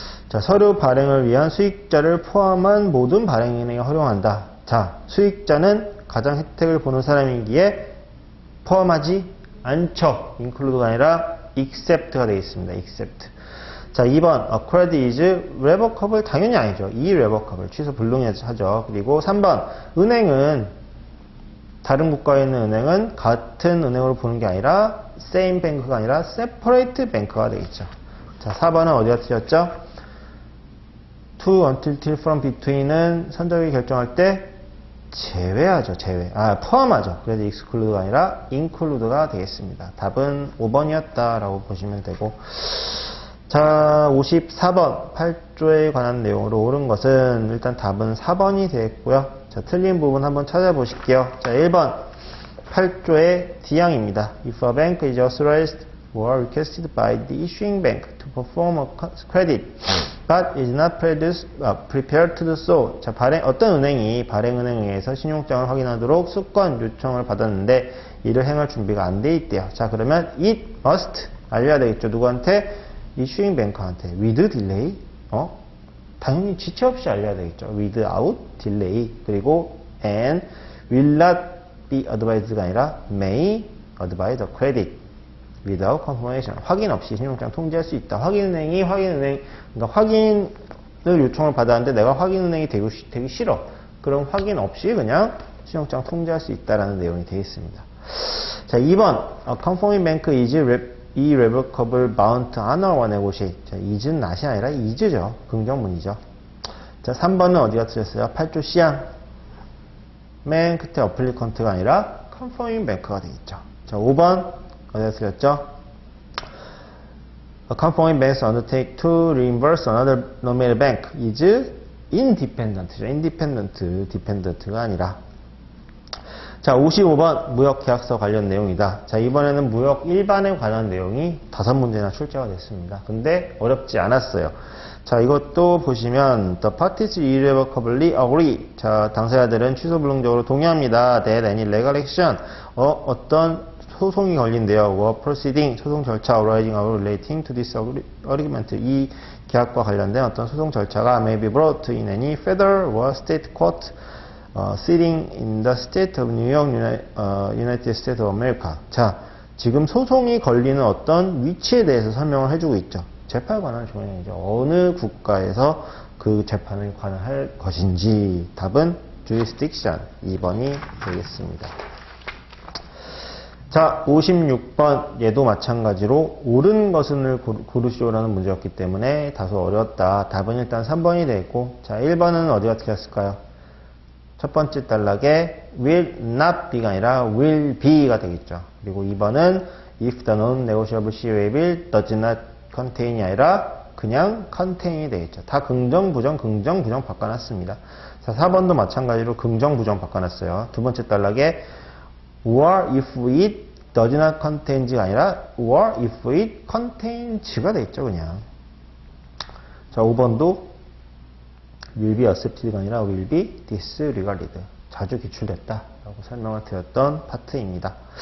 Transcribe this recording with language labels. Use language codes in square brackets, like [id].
[ko] 자, 서류 발행을 위한 수익자를 포함한 모든 발행인에게 허용한다. 자, 수익자는 가장 혜택을 보는 사람이기에 포함하지 않죠. include가 아니라 except가 되어 있습니다. [en] except. 자, 2번 a credit is revocable. [ko] 당연히 아니죠. irrevocable. 취소 불능하죠. 그리고 3번 은행은 다른 국가에 있는 은행은 같은 은행으로 보는 게 아니라 same bank가 아니라 separate bank가 되겠죠. 자, 4번은 어디가 틀렸죠? to, until, till, from, between은 선적이 결정할 때 제외하죠. 포함하죠. 그래서 exclude가 아니라 include가 되겠습니다. 답은 5번이었다라고 보시면 되고, 자, 54번 8조에 관한 내용으로 옳은 것은 일단 답은 4번이 되겠고요. 자, 틀린 부분 한번 찾아보실게요. 자, 1번 8조의 D항입니다. [en] If a bank is authorized or requested by the issuing bank to perform a credit but is not prepared to do so. [ko] 자, 어떤 은행이 발행은행에 의해서 신용장을 확인하도록 수건 요청을 받았는데 이를 행할 준비가 안 돼 있대요. 자, 그러면 it must 알려야 되겠죠. 누구한테? issuing bank한테. [en] with delay. [ko] 당연히 지체 없이 알려야 되겠죠. [en] without delay. [ko] 그리고 [en] and will not be advised가 아니라 may advise the credit without confirmation. [ko] 확인 없이 신용장 통지할 수 있다. 확인은행이 그러니까 확인을 요청을 받았는데 내가 확인은행이 되기 싫어. 그럼 확인 없이 그냥 신용장 통지할 수 있다라는 내용이 되어 있습니다. [en] 자, 2번 a confirming bank is irrevocable bound to honor or negotiate. [ko] 자, is는 not이 아니라 is죠. 긍정문이죠. 자, 3번은 어디가 틀렸어요? 8조 C항. 맨 끝에 applicant가 아니라 confirming bank가 되겠죠. 자, 5번 어디가 틀렸죠? [en] A confirming bank undertake to reimburse another nominated bank is independent죠. [ko] dependent가 아니라. 자, 55번 무역계약서 관련 내용이다. 자, 이번에는 무역 일반에 관한 내용이 5문제나 출제가 됐습니다. 근데 어렵지 않았어요. 자, 이것도 보시면 [en] the parties irrevocably agree. [ko] 자, 당사자들은 취소 불능적으로 동의합니다. [en] that any legal action [ko] 어떤 소송이 걸린대요. [en] or proceeding [ko] 소송 절차 [en] arising or relating to this agreement. [ko] 이 계약과 관련된 어떤 소송 절차가 [en] may be brought in any federal or state court sitting in the state of New York, United States of America. [ko] 자, 지금 소송이 걸리는 어떤 위치에 대해서 설명을 해주고 있죠. 재판에 관한 조항이죠. 어느 국가에서 그 재판을 관할 것인지. 답은 jurisdiction 2번이 되겠습니다. 자, 56번 얘도 마찬가지로 옳은 것을 고르시오라는 문제였기 때문에 다소 어려웠다. 답은 일단 3번이 되겠고, 자, 1번은 어디가 틀렸을까요? 첫 번째 단락에 will not be가 아니라 will be가 되겠죠. 그리고 2번은 [en] if the non-negotiable COA bill does not contain [ko] 이 아니라 그냥 contain이 되겠죠. 다 긍정, 부정 바꿔놨습니다. 자, 4번도 마찬가지로 긍정, 부정 바꿔놨어요. 두 번째 단락에 [en] or if it does not contains [ko] 가 아니라 [en] or if it contains [ko] 가 되겠죠. 그냥. 자, 5번도 will be accepted가 아니라 will be disregarded. 자주 기출됐다 라고 설명을 드렸던 파트입니다.